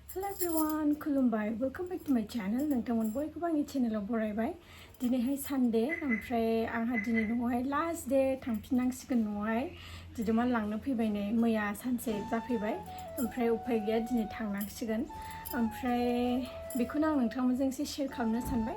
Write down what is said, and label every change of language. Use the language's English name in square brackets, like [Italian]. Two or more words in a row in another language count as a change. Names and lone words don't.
[English] Hello everyone, kulumbai. Welcome back to my channel. [Bodo] Nwngtang bयखौबो आंनि चेनेलाव बरायबाय. दिनैहाय सानडे ओमफ्राय आंहा दिनै न'आवहाय [English] last day [Bodo] थांफिननांसिगोन न'आवहाय. दिदोमा लांनो फैबाय नै मैया सानसे जाफैबाय. ओमफ्राय उफाय गैया दिनै थांनांसिगोन. ओमफ्राय बेखौनो आं नोंथांमोनजों एसे शेयार खालामनो सानबाय.